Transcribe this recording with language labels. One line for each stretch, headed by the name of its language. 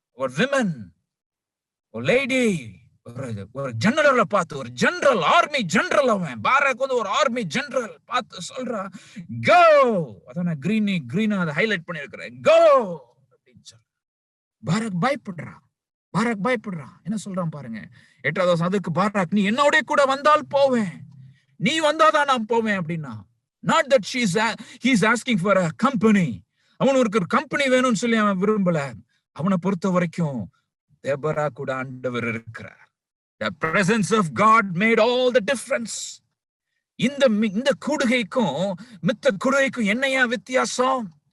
Tamil: ஒரு விமன், ஒரு லேடி, ஒரு ஜெனரலை பார்த்து, ஒரு ஜெனரல், ஆர்மி ஜெனரல், அவன் பாராக் வந்து ஒரு ஆர்மி ஜெனரல் பார்த்து சொல்றா, கோ. அதான் கிரீனா அதை ஹைலைட் பண்ணிருக்கிறேன், கோ அப்படின்னு சொல்ற. பாராக் பயப்படுறான். என்ன சொல்றான் பாருங்க, 8வது வசனம். அதுக்கு பாராக், நீ என்னோட கூட வந்தால் போவேன், நீ வந்தாதான் நான் போவேன் அப்படின்னா.
English: Not that he's asking for a company.
Tamil: அவனுக்கு ஒரு கம்பெனி வேணும்னு சொல்லி அவன் விரும்பல. அவனை பொறுத்த வரைக்கும் தெபோரா கூட ஆண்டவர் இருக்கிறார்.
English: The presence of God made all the difference.
Tamil: இந்த கூடுகைக்கும் மித்த கூடுகைக்கும் என்னையா வித்தியாசம்?